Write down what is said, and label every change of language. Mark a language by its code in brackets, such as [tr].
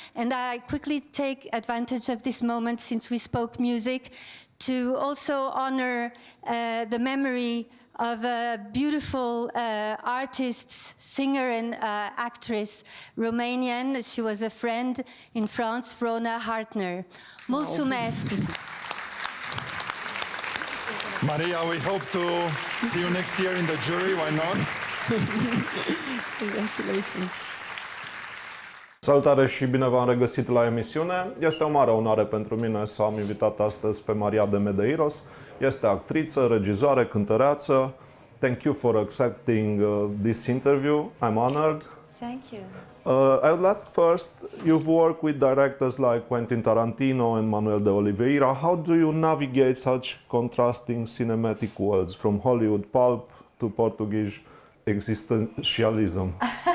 [en] And I quickly take advantage of this moment, since we spoke music, to also honor the memory of a beautiful artist, singer and actress, Romanian. She was a friend in France, Rona Hartner. [ro] Mulțumesc! [en] Maria, we hope to see you next year in the jury, why not? Congratulations! [ro] Salutare și bine v-am regăsit la emisiune. Este o mare onoare pentru mine să am invitat astăzi pe Maria de Medeiros. Este actriță, regizoare, cântăreață. [en] Thank you for accepting this interview. I'm honored. Thank you. I would ask first, you've worked with directors like Quentin Tarantino and Manuel de Oliveira. How do you navigate such contrasting cinematic worlds, from Hollywood pulp to Portuguese existentialism?